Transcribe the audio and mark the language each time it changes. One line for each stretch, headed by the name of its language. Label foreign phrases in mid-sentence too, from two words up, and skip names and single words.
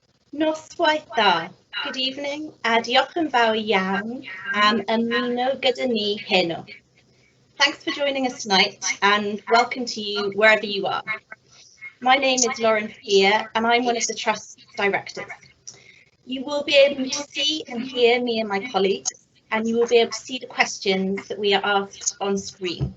Welsh: Noswaith dda.
English: Good evening,
Welsh: a diolch yn fawr iawn am ymuno gyda ni heno.
English: Thanks for joining us tonight and welcome to you wherever you are. My name is Lauren Fear and I'm one of the Trust's directors. You will be able to see and hear me and my colleagues, and you will be able to see the questions that we are asked on screen.